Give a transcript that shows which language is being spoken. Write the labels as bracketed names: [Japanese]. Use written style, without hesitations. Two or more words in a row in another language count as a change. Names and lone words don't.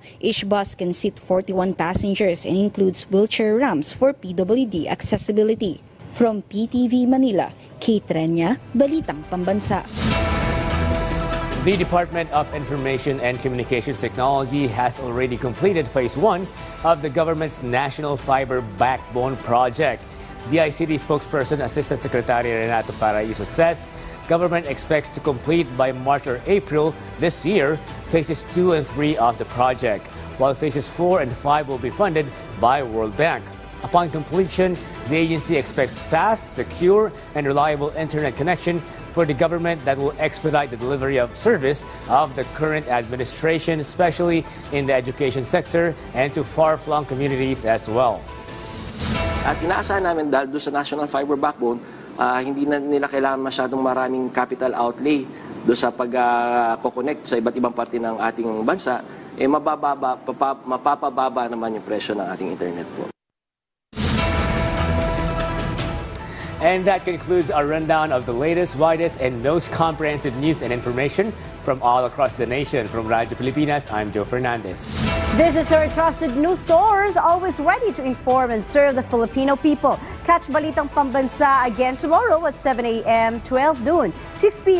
[English] Each bus can seat 41 passengers and includes wheelchair ramps for PWD accessibility. From PTV Manila, Kate Renya, Balitang Pambansa. The Department of Information and Communications Technology has already completed Phase 1 of the government's National Fiber Backbone Project. DICT spokesperson Assistant Secretary Renato Paraiso says government expects to complete by March or April this year Phases 2 and 3 of the project, while Phases 4 and 5 will be funded by World Bank. Upon completion, the agency expects fast, secure, and reliable internet connection for the government that will expedite the delivery of service of the current administration, especially in the education sector and to far-flung communities as well. [Filipino] At inaasahan namin dahil doon sa National Fiber Backbone, hindi na nila kailangan masyadong maraming [English] capital outlay [Filipino] doon sa pag-connect sa iba't ibang parte ng ating bansa, mapapababa naman yung presyo ng ating internet po. [English] And that concludes our rundown of the latest, widest, and most comprehensive news and information from all across the nation. From Radyo Pilipinas, I'm Joe Fernandez. This is your trusted news source, always ready to inform and serve the Filipino people. Catch Balitang Pambansa again tomorrow at 7 a.m., 12 noon, 6 p.m.